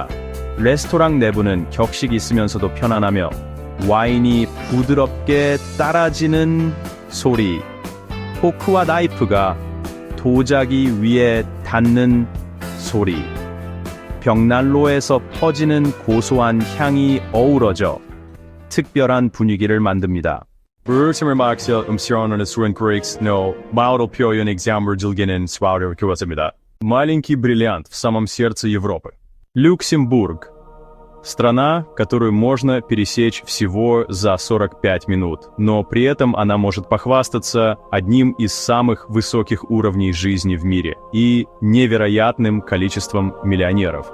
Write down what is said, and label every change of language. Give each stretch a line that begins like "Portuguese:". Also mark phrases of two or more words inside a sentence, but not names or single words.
Korean: 레스토랑 내부는 격식이 있으면서도 편안하며 와인이 부드럽게 따라지는 소리, 포크와 나이프가 도자기 위에 닿는 소리, 벽난로에서 퍼지는 고소한 향이 어우러져 특별한 분위기를 만듭니다.
Russian: Маленький бриллиант в самом сердце Европы. Люксембург. Страна, которую можно пересечь всего за 45 минут, но при этом она может похвастаться одним из самых высоких уровней жизни в мире и невероятным количеством миллионеров.